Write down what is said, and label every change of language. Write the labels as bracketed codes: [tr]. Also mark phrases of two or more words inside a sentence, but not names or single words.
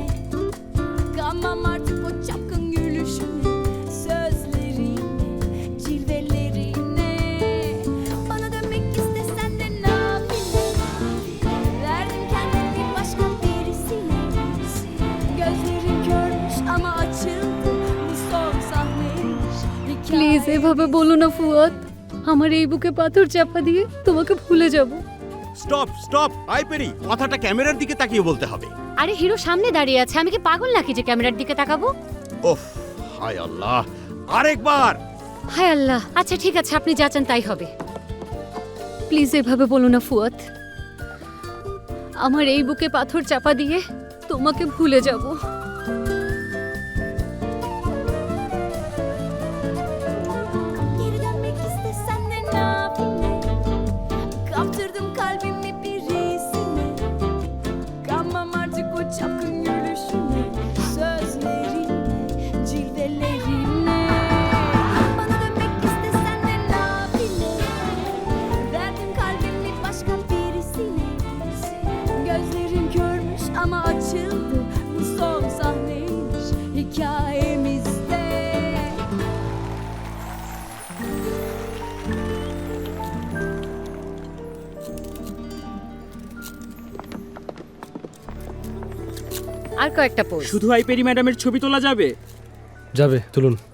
[tr] Kanmam artık o çapkın gülüşüne, sözlerine, cilvelerine. Bana dönmek istesen de nafile. Verdim kendimi başka birisine. Gözlerin körmüş ama açıldı, bu son sahneymiş. [bn] প্লিজ এভাবে বলো না ফুয়াদ, আমার এই বুকে পাথর চাপা দিয়ে তোমাকে ভুলে যাব। [en] stop stop [bn] আইপেরি, কথাটা ক্যামেরার দিকে তাকিয়ে বলতে হবে। আরে হিরো সামনে দাঁড়িয়ে আছে, আমি কি পাগল নাকি যে ক্যামেরার দিকে তাকাবো? ওফ, হায় আল্লাহ, আরেকবার। হায় আল্লাহ, আচ্ছা ঠিক আছে, আপনি যা চান তাই হবে। প্লিজ এভাবে বলো না ফুয়াদ, আমার এই বুকে পাথর চাপা দিয়ে তোমাকে ভুলে যাব। [tr] Geri dönmek istesen de nafile. Kaptırdım kalbimi birisine. Kanmam artık o çapkın gülüşüne, sözlerine, cilvelerine. Bana dönmek istesen de nafile. Verdim kalbimi başka birisine. Gözlerin körmüş ama açıldı, bu son sahneymiş hikayemizde. [bn] আর কয়েকটা পোজ। শুধু আইপেরি ম্যাডামের ছবি তোলা যাবে? যাবে, তুলুন।